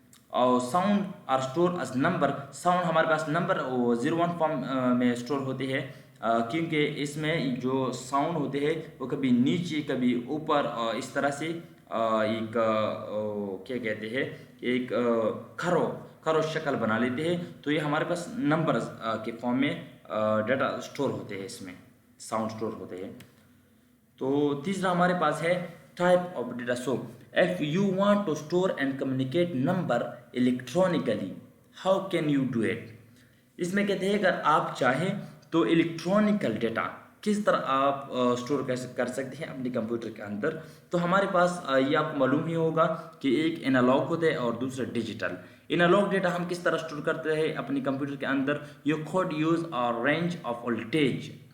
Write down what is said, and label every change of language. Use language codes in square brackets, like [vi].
[ur] اور [en] Sound are store as number. [ur] Sound ہمارے پاس number 01 form میں اسٹور ہوتے ہیں کیونکہ اس میں جو ساؤنڈ ہوتے ہیں وہ کبھی نیچے کبھی اوپر اس طرح سے ایک کیا کہتے ہیں ایک کھرو شکل بنا لیتے ہیں. تو یہ ہمارے پاس نمبرز کے فارم میں ڈیٹا اسٹور ہوتے ہیں، اس میں ساؤنڈ اسٹور ہوتے ہیں. تو تیسرا ہمارے پاس ہے [en] type of data. So if you want to store and communicate number electronically, how can you do it? [ur] اس میں کہتے ہیں اگر آپ چاہیں تو الیکٹرانیکل ڈیٹا کس طرح آپ اسٹور کر سکتے ہیں اپنے کمپیوٹر کے اندر. تو ہمارے پاس یہ آپ کو معلوم ہی ہوگا کہ ایک انالوگ ہوتا ہے اور دوسرا ڈیجیٹل. انالوگ ڈیٹا ہم کس طرح اسٹور کرتے ہیں اپنے کمپیوٹر کے اندر؟ [en] You could use a range of voltage.